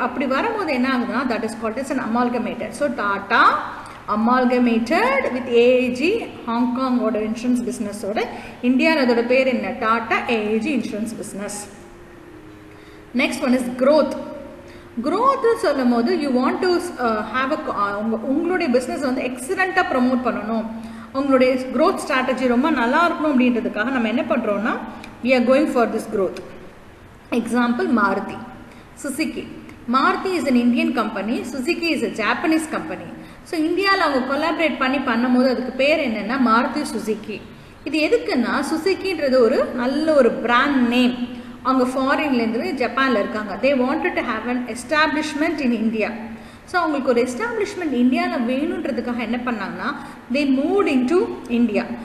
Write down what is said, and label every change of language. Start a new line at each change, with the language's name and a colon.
Tamil: அப்படி வரும்போது என்ன ஆகுதுன்னா
English: That is called is an amalgamated.
Tamil: So Tata amalgamated with AIG ஹாங்காங்கோட insurance பிஸ்னஸோட இந்தியாவில் அதோட பேர் என்ன, Tata AIG insurance business.
English: Next one is growth.
Tamil: Growth சொல்லும் போது
English: you want to have
Tamil: உங்களுடைய பிஸ்னஸ் வந்து எக்ஸலண்ட்டாக ப்ரமோட் பண்ணணும், உங்களுடைய க்ரோத் ஸ்ட்ராட்டஜி ரொம்ப நல்லா இருக்கணும் அப்படின்றதுக்காக நம்ம என்ன பண்ணுறோன்னா
English: we are going for this growth. Example Maruti, Suzuki. Maruti is an Indian company, Suzuki is a Japanese company.
Tamil: So இந்தியாவில் அவங்க கொலாபரேட் பண்ணும்போது அதுக்கு பேர் என்னென்னா மாருதி சுசுகி. இது எதுக்குன்னா சுசுகின்றது ஒரு நல்ல ஒரு பிராண்ட் நேம். அவங்க ஃபாரின்லேருந்து ஜப்பானில் இருக்காங்க,
English: They wanted to have an establishment in India.
Tamil: So அவங்களுக்கு ஒரு எஸ்டாப்ளிஷ்மெண்ட் இந்தியாவில் வேணுன்றதுக்காக என்ன பண்ணாங்கன்னா
English: They moved in to India.